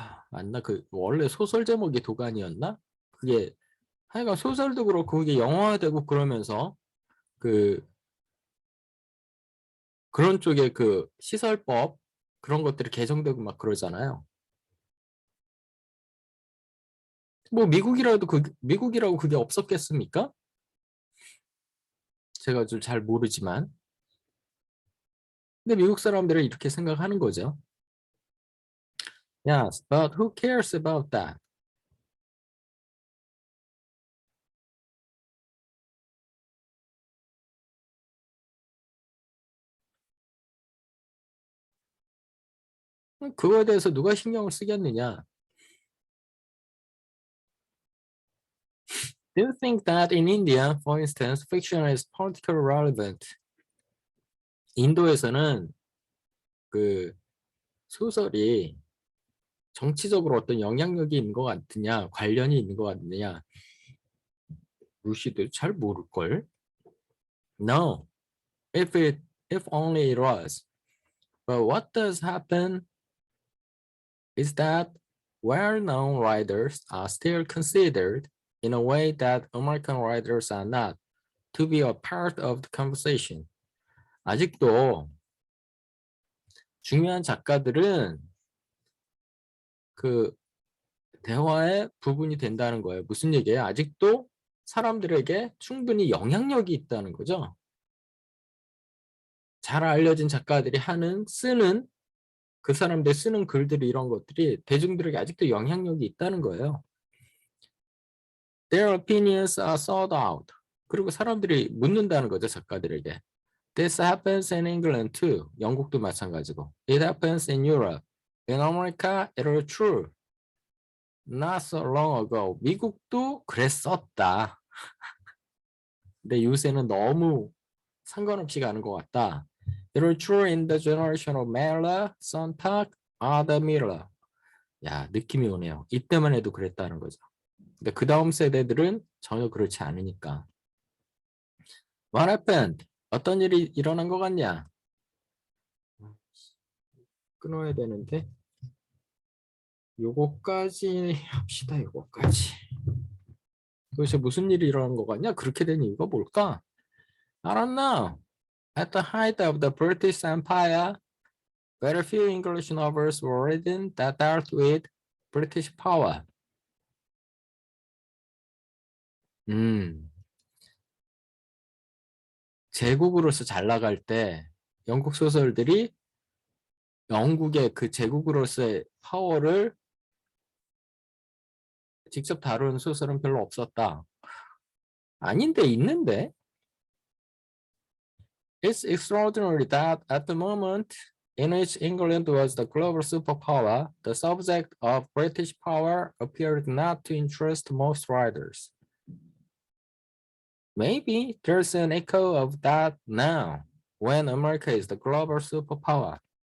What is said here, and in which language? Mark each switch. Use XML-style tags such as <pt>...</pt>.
<ko>맞나? 원래 소설 제목이 도가니였나? 그게 하여간 소설도 그렇고 그게 영화화되고 그러면서 그 그런 쪽에 그 시설법 그런 것들이 개정되고 막 그러잖아요. 뭐 미국이라고 그게 없었겠습니까? 제가 좀 잘 모르지만. 근데 미국 사람들은 이렇게 생각하는 거죠.</ko> <en>Yes, but who cares about that?</en> <ko>그거에 대해서 누가 신경을 쓰겠느냐?</ko> <en>Do you think that in India, for instance, fiction is politically relevant?</en> <ko>인도에서는 그 소설이 정치적으로 어떤 영향력이 있는 것 같느냐, 관련이 있는 것 같느냐, 루시도 잘 모를걸?</ko> <en>No, if only it was. But what does happen is that well-known writers are still considered in a way that American writers are not to be a part of the conversation.</en> <ko>아직도 중요한 작가들은 그 대화의 부분이 된다는 거예요. 무슨 얘기예요? 아직도 사람들에게 충분히 영향력이 있다는 거죠. 잘 알려진 작가들이 쓰는 그 사람들 쓰는 글들이 이런 것들이 대중들에게 아직도 영향력이 있다는 거예요.</ko> <en>Their opinions are sought out.</en> <ko>그리고 사람들이 묻는다는 거죠, 작가들에게.</ko> <en>This happens in England too.</en> <ko>영국도 마찬가지고.</ko> <en>It happens in Europe. In America, it is true. Not so long ago.</en> <ko>미국도 그랬었다. 근데 요새는 너무 상관없이 가는 것 같다.</ko> <en>It was true in the generation of Miller, Sontag, Ada Miller.</en> <ko>야, 느낌이 오네요. 이때만 해도 그랬다는 거죠. 근데 그 다음 세대들은 전혀 그렇지 않으니까.</ko> <en>What happened?</en> <ko>어떤 일이 일어난 것 같냐? 끊어야 되는데 요거까지 합시다. 요거까지. 도대체 무슨 일이 일어난 것 같냐? 그렇게 된 이유가 뭘까?</ko> <en>I don't know. At the height of the British Empire, very few English novels were written that dealt with British power.</en> <ko>음, 제국으로서 잘 나갈 때 영국 소설들이 영국의 그 제국으로서의 파워를 직접 다룬 소설은 별로 없었다. 아닌데 있는데.</ko> <en>It's extraordinary that at the moment in which England was the global superpower, the subject of British power appeared not to interest most writers. Maybe there's an echo of that now, when America is the global superpower.</en>